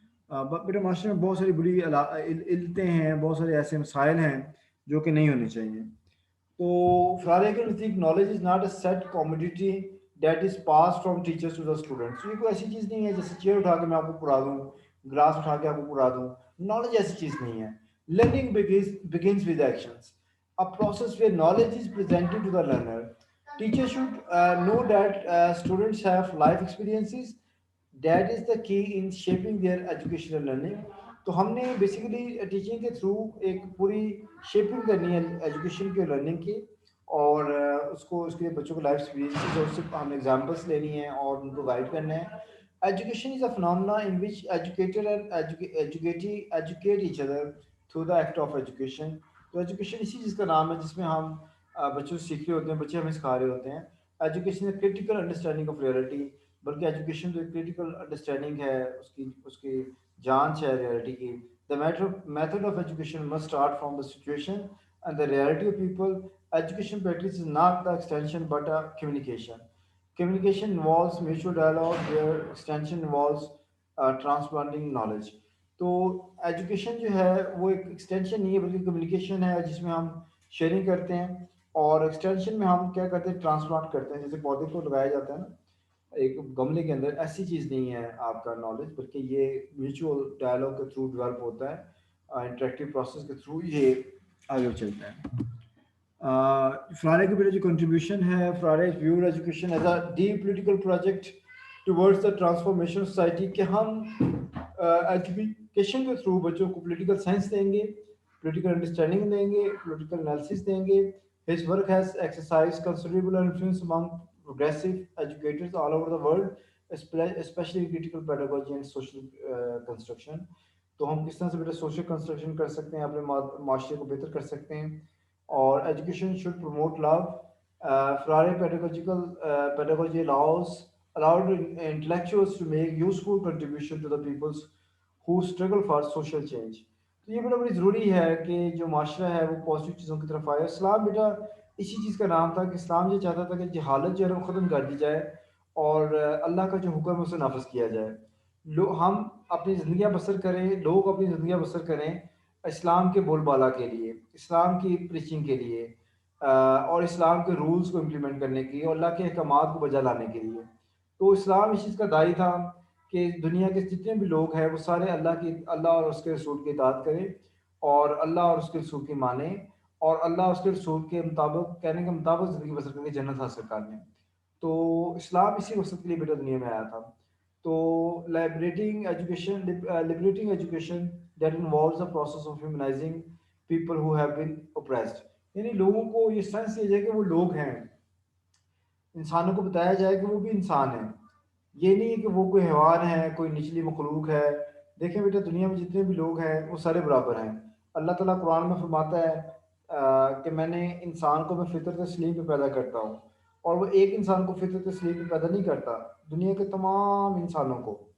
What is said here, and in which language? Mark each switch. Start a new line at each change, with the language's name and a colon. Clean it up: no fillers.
Urdu: بیٹا معاشرے میں بہت ساری بری علتیں ہیں، بہت سارے ایسے مسائل ہیں جو کہ نہیں ہونی چاہیے. تو فرارے کے نزدیک
English: Knowledge is not a set commodity that is pass from teachers to the students.
Urdu: یہ کوئی ایسی چیز نہیں ہے جیسے چیئر اٹھا کے میں آپ کو پڑھا دوں، گلاس اٹھا کے آپ کو پڑھا دوں. نالج ایسی چیز نہیں ہے.
English: Learning begins with actions, a process where knowledge is presented to the learner. Teachers should know that students have life experiences. That is the key in shaping their educational learning.
Urdu: تو ہم نے basically teaching کے through ایک پوری shipping کرنی ہے education کے learning کی، اور اس کو اس کے بچوں کو لائف ایکسپیرینسز اور اس سے ہم ایگزامپلس لینی ہیں اور ان کو گائڈ کرنا ہے.
English: Education is a phenomena in which educator and educate each other through the act of education.
Urdu: تو ایجوکیشن اسی چیز کا نام ہے جس میں ہم بچوں سے سیکھ رہے ہوتے ہیں، بچے ہمیں سکھا رہے ہوتے ہیں.
English: Education ہے critical understanding of reality.
Urdu: بلکہ ایجوکیشن تو ایک کریٹیکل انڈرسٹینڈنگ ہے، اس کی جانچ ہے ریئلٹی کی.
English: The method of education must start from the situation and the reality of people. Education practice is not the extension but a communication. Communication involves mutual dialogue, where extension involves transplanting knowledge.
Urdu: تو education جو ہے وہ ایک extension نہیں ہے بلکہ communication ہے جس میں ہم شیئرنگ کرتے ہیں، اور ایکسٹینشن میں ہم کیا کرتے ہیں، ٹرانسپلانٹ کرتے ہیں. جیسے پودے کو لگایا جاتا ہے نا ایک گملے کے اندر، ایسی چیز نہیں ہے آپ کا نالج، بلکہ یہ میوچول ڈائلاگ کے تھرو ڈیولپ ہوتا ہے، انٹریکٹیو پروسیس کے تھرو یہ آگے چلتا ہے. فرارے کی بیٹا جو کنٹریبیوشن ہے،
English: Freire views education as a deep political project towards the transformation society,
Urdu: کہ ہم ایجوکیشن کے تھرو بچوں کو پولیٹیکل سائنس دیں گے، پولیٹیکل انڈرسٹینڈنگ دیں گے، پولیٹیکل انالیسس دیں گے.
English: His work has exercised considerable influence among progressive educators all over the world, especially in critical pedagogy and social construction.
Urdu: تو ہم کس طرح سے بیٹا سوشل کنسٹرکشن کر سکتے ہیں، اپنے معاشرے کو بہتر کر سکتے ہیں. اور
English: Education should promote love. Freire pedagogy allowed intellectuals to make useful contribution to the peoples who struggle for social change.
Urdu: تو یہ بیٹا بڑی ضروری ہے کہ جو معاشرہ ہے وہ پازیٹیو چیزوں کی طرف آئے. اسلام بیٹا اسی چیز کا نام تھا کہ اسلام یہ چاہتا تھا کہ جہالت جو ہے وہ ختم کر دی جائے اور اللہ کا جو حکم ہے اسے نافذ کیا جائے. ہم اپنی زندگیاں بسر کریں، لوگ اپنی زندگیاں بسر کریں اسلام کے بول بالا کے لیے، اسلام کی پریچنگ کے لیے، اور اسلام کے رولز کو امپلیمنٹ کرنے کے لیے اور اللہ کے احکامات کو بجا لانے کے لیے. تو اسلام اس چیز کا داعی تھا کہ دنیا کے جتنے بھی لوگ ہیں وہ سارے اللہ اور اس کے رسول کی اطاعت کریں اور اللہ اور اس کے رسول کی مانیں اور اللہ اور اس کے رسول کے مطابق کہنے کے مطابق زندگی بسر کر کے جنت حاصل کر لیں. تو اسلام اسی مقصد کے لیے بیٹا دنیا میں آیا تھا.
English: تو liberating education that involves the process of humanizing people who have been oppressed.
Urdu: یعنی لوگوں کو یہ سینس دیا جائے کہ وہ لوگ ہیں، انسانوں کو بتایا جائے کہ وہ بھی انسان ہیں. یہ نہیں ہے کہ وہ کوئی حیوان ہے، کوئی نچلی مخلوق ہے. دیکھیں بیٹا دنیا میں جتنے بھی لوگ ہیں وہ سارے برابر ہیں. اللہ تعالیٰ قرآن میں فرماتا ہے کہ میں نے انسان کو میں فطرت سلیم پہ پیدا کرتا ہوں، اور وہ ایک انسان کو فطرت سلیم پہ پیدا نہیں کرتا، دنیا کے تمام انسانوں کو.